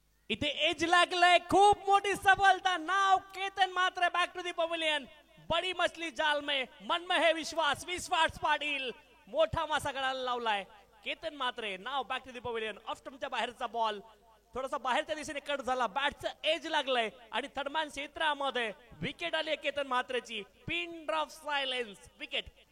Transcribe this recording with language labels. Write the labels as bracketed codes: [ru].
[mr] इथे एज लागलंय, खूप मोठी सफलता. नाव Ketan Mhatre, [en] Back to the pavilion. [hi] बडी मछली जाल में, मन में है विश्वास. [mr] विश्वास पाटील मोठा मासा गळाला लावलाय. केतन म्हात्रे नाव [en] Back to the pavilion. [mr] Of स्टंपच्या बाहेरचा बॉल थोडासा बाहेरच्या दिशेने कट झाला. बॅटचं एज लागलंय आणि थर्डमॅन क्षेत्रामध्ये विकेट आली Ketan म्हात्रेची. [en] Pin drop silence, wicket.